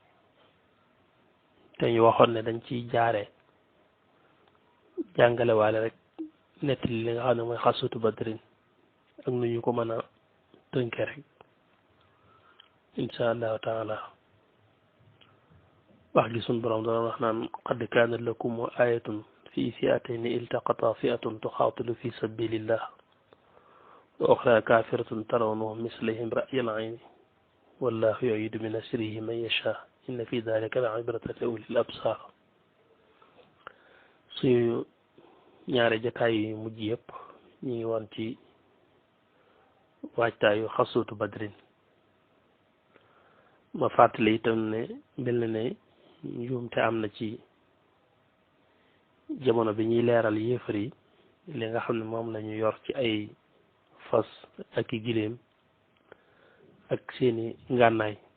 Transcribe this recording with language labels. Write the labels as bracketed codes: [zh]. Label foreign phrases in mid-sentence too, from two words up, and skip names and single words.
[wo] te ñu waxoon ne dañ ciy jaare jàngale waale rek nettali li nga xam ne mooy xaswatu badrin ak nu ñu ko mën a tënke rek [ar] إن شاء الله تعالى [wo] wax gi sunu borom doon wax naan [ar] قد كان لكم آية في فئتين التقطا فئة تقاتل في سبيل الله وأخرى كافرة ترونهم مثلهم رأي العين والله يعيد من نصره من يشاء إن في ذلك لعبرة لأولي الأبصار [wo] suñu ñaari jataay yu mujj yëpp ñu ngi woon ci waajtaayu xasuutu badrin ma fàttali itam ne mel na ne njuumte am na ci jamono bi ñuy leeral yéefar yi li nga xam ne moom lañu yor ci ay fas ak i giléem ak seeni ngànnaay